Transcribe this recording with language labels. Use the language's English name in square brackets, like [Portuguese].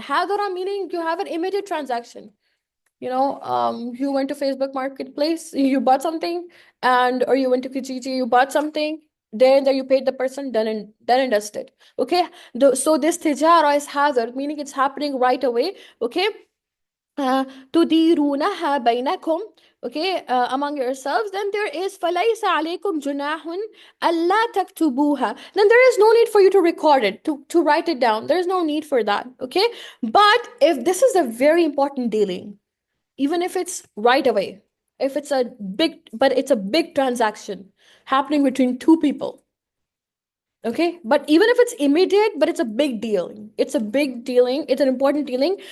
[English] حاضرة meaning you have an immediate transaction. You went to Facebook Marketplace, you bought something, or you went to Kijiji, you bought something, then there you paid the person, done and dusted. Okay, so this tijara is hazard, meaning it's happening right away. Okay, [Arabic] تديرونها بينكم, [English] okay, among yourselves. Then there is [Arabic] فليس عليكم جناح ألا تكتبوها. [English] Then there is no need for you to record it, to write it down. There is no need for that. Okay, but if this is a very important dealing, even if it's right away, if it's a big transaction happening between two people. Okay, but even if it's immediate, but it's a big deal. It's a big dealing. It's an important dealing.